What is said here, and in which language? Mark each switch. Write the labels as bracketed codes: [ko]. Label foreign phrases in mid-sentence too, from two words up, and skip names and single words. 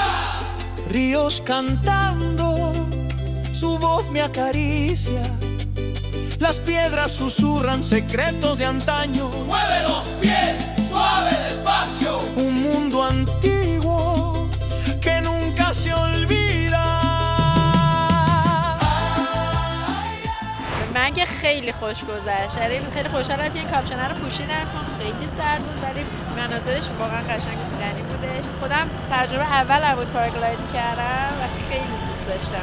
[es] Ríos cantando, su voz me acaricia. Las piedras susurran secretos de antaño. Mueve los pies, suave, despacio. Un mundo antiguo que nunca se olvida. [fa] من که خیلی خوش گذشت. خیلی خوشحالم که این کاپشنه رو پوشیدم چون خیلی سرد بود ولی مناظرش واقعا قشنگ و دیدنی بودش. خودم تجربه اولم بود پاراگلاید کردم و خیلی دوست داشتم.